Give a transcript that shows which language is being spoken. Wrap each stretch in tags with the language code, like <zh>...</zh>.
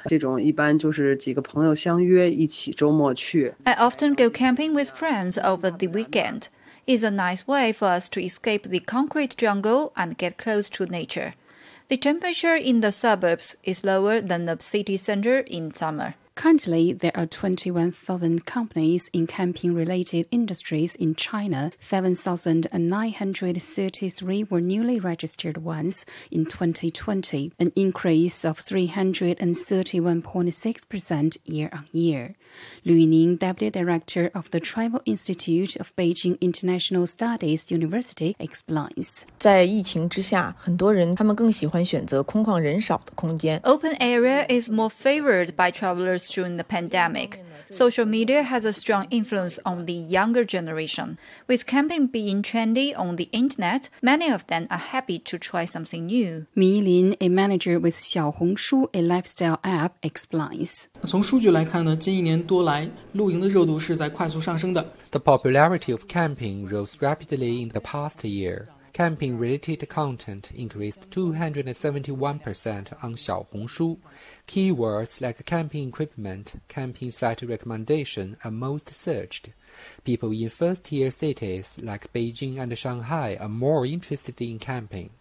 <zh>这种一般就是几个朋友相约一起周末去。</zh> <en>I often go camping with friends over the weekend. It's a nice way for us to escape the concrete jungle and get close to nature. The temperature in the suburbs is lower than the city center in summer. Currently, there are 21,000 companies in camping-related industries in China. 7,933 were newly registered ones in 2020, an increase of 331.6% year-on-year. Liu Yining, Deputy Director of the Travel Institute of Beijing International Studies University, explains.</en> <zh>在疫情之下，很多人他们更喜欢选择空旷人少的空间。</zh> <en>Open area is more favored by travelers during the pandemic. Social media has a strong influence on the younger generation. With camping being trendy on the internet, many of them are happy to try something new. Mi Lin, a manager with Xiaohongshu, a lifestyle app, explains.</en> <zh>从数据来看呢，近一年多来，露营的热度是在快速上升的。</zh> <en>The popularity of camping rose rapidly in the past year. Camping-related content increased 271% on Xiaohongshu. Keywords like camping equipment, camping site recommendation are most searched. People in first-tier cities like Beijing and Shanghai are more interested in camping.</en>